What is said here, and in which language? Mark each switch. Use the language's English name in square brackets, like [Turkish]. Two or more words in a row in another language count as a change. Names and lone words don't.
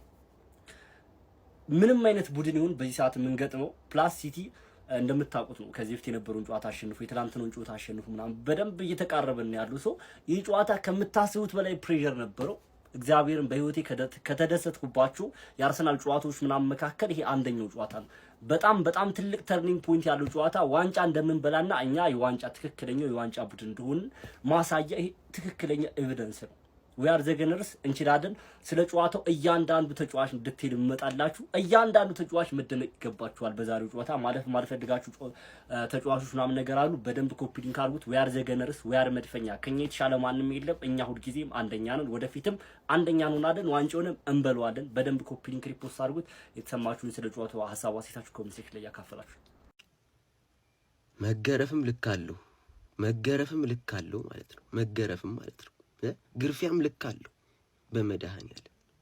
[Amharic] ምንም አይነት ቡድን ይሁን በዚህ ሰዓት የምንገጥመው ፕላስ ሲቲ እንደምታውቁት ነው ከዚህ በፊት የነበረውን ጨዋታ አሸንፉ የትላንትናውን ጨዋታ አሸንፉ ምናምን በደንብ እየተቃረበን ያሉ ሰው ይህ ጨዋታ ከምታስቡት በላይ ፕሬሸር ነበረው። እግዚአብሔርን በህይወቴ ከተደሰትኩባቸው የአርሰናል ጨዋታዎች ምናምን መካከል ይሄ አንደኛው ጨዋታ ነው። በጣም ትልቅ [English] turning point [Amharic] ያለው ጨዋታ ዋንጫ እንደምንበላና እኛ የዋንጫ ትክክለኛው የዋንጫ ቡድን እንደሆን ማሳያ ይሄ ትክክለኛ ኤቪደንስ ነው። [English] we are the gunners [Amharic] እንችላለን። ስለ ጨዋታው እያንዳንዱ ተጫዋች እንድትሄድ መጣላችሁ እያንዳንዱ ተጫዋች መደነቅ ይገባችኋል። በዛሬው ጨዋታ ማለፈልጋችሁ ተጫዋቾች ምናምን ነገር አሉ። በደንብ [English] copy link [Amharic] አድርጉት። [English] we are the gunners we are [Amharic] መድፈኛ ከኛ የተሻለ ማንም የለም። እኛ ሁልጊዜም አንደኛ ነን፣ ወደፊትም አንደኛ እንሆናለን፣ ዋንጫውንም እንበለዋለን። በደንብ [English] copy link repost [Amharic] አድርጉት። የተሰማችሁን ስለ ጨዋታው ሐሳብ አስተያየታችሁ [English] comment section [Amharic] ላይ ያካፈላችሁ። መገረፍም ልክ አለው ማለት ነው። መገረፍም ማለት ነው። ግርፊያም ልክ አለው። በመድኃኒዓለም